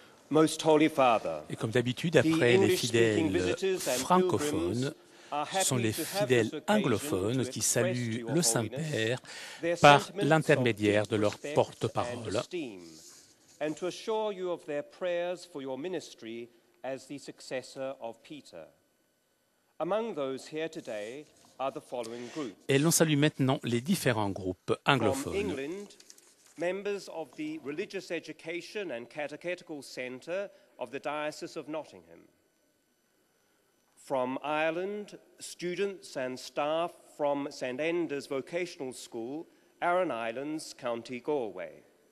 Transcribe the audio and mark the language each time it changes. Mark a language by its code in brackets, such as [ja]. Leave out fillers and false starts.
[en] Most Holy Father, [fr] Et comme d'habitude, après les fidèles francophones, ce sont les fidèles anglophones qui saluent le Saint-Père par l'intermédiaire de leur porte-parole. [en] And to assure you of their prayers for your ministry as the successor of Peter. Among those here today are the following groups. [fr] Et l'on salue maintenant les différents groupes [en] From [fr] anglophones. [en] England, members of the Religious Education and Catechetical Centre of the Diocese of Nottingham. From Ireland, students and staff from St Enda's Vocational School, Aran Islands, County Galway.